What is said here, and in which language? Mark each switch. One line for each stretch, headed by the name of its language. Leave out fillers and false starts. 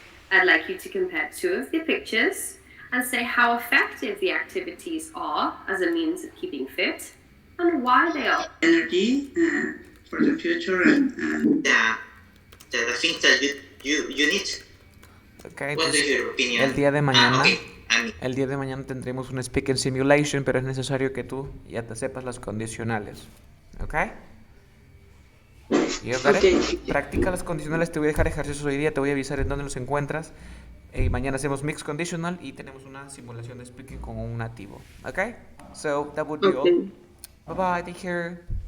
English: I'd like you to compare two of the pictures and say how effective the activities are as a means of keeping fit and why they are. Energy for the future and the things that you need. Okay, What is your opinion?
Spanish: el día de mañana.
English: Okay.
Spanish: El día de mañana tendremos un speaking simulation, pero es necesario que tú ya te sepas las condicionales. ¿Ok?
English: You got it?
Spanish: Practica las condicionales, te voy a dejar ejercicios hoy día, te voy a avisar en dónde los encuentras. Y mañana hacemos mixed conditional y tenemos una simulación de speaking con un nativo. ¿Ok?
English: So, that would be all. Bye bye, take care.